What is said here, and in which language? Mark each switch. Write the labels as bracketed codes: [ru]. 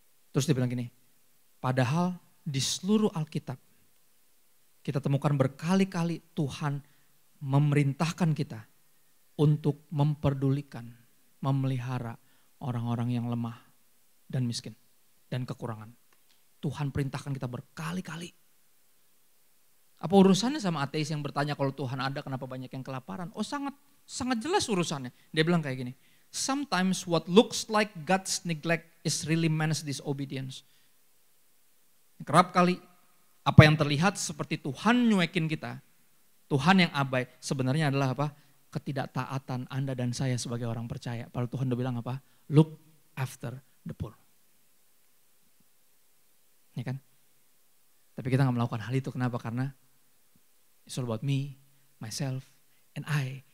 [id] Terus dia bilang gini, padahal di seluruh Alkitab kita temukan berkali-kali Tuhan memerintahkan kita untuk memperdulikan, memelihara orang-orang yang lemah dan miskin dan kekurangan. Tuhan perintahkan kita berkali-kali. Apa urusannya sama ateis yang bertanya kalau Tuhan ada kenapa banyak yang kelaparan? Oh sangat jelas urusannya. Dia bilang kayak gini, [en] sometimes what looks like God's neglect is really man's disobedience. [id] Kerap kali apa yang terlihat seperti Tuhan nyuekin kita, Tuhan yang abai, sebenarnya adalah apa? Ketidaktaatan Anda dan saya sebagai orang percaya. Padahal Tuhan udah bilang apa? [en] Look after the poor. [id] Ya kan? Tapi kita gak melakukan hal itu. Kenapa? Karena [en] it's all about me, myself, and I.